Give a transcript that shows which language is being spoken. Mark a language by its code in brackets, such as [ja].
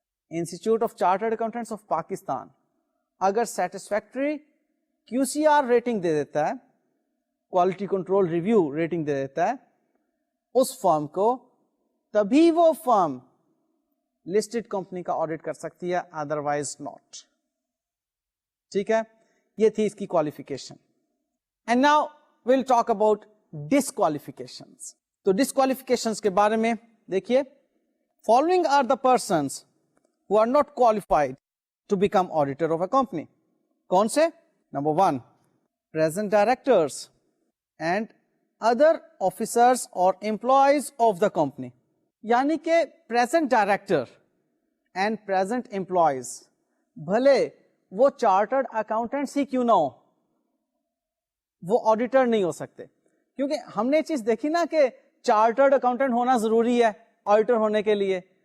[ur] Institute of chartered accountants of Pakistan اگر satisfactory کیو C R rating دے دیتا ہے, کوالٹی کنٹرول ریویو ریٹنگ دے دیتا ہے اس فرم کو, تبھی وہ فرم لسٹڈ کمپنی کا آڈٹ کر سکتی ہے, [en] Otherwise not. [ur] ٹھیک ہے, یہ تھی اس کی qualification. [en] And now we'll talk about disqualifications. تو disqualifications [ur] کے بارے میں دیکھیے, [en] following are the persons who are not qualified to become auditor of a company. [ur] کون سے؟ [en] Number 1, present directors and other officers or employees of the company. [ur] یعنی کہ [en] present director and present employees [ur] بھلے وہ چارٹرڈ اکاؤنٹنٹس ہی کیوں نہ ہو, وہ auditor نہیں ہو سکتے. کیونکہ ہم نے یہ چیز دیکھی نا کہ چارٹرڈ اکاؤنٹنٹ ہونا ضروری ہے آڈیٹر ہونے کے لیے.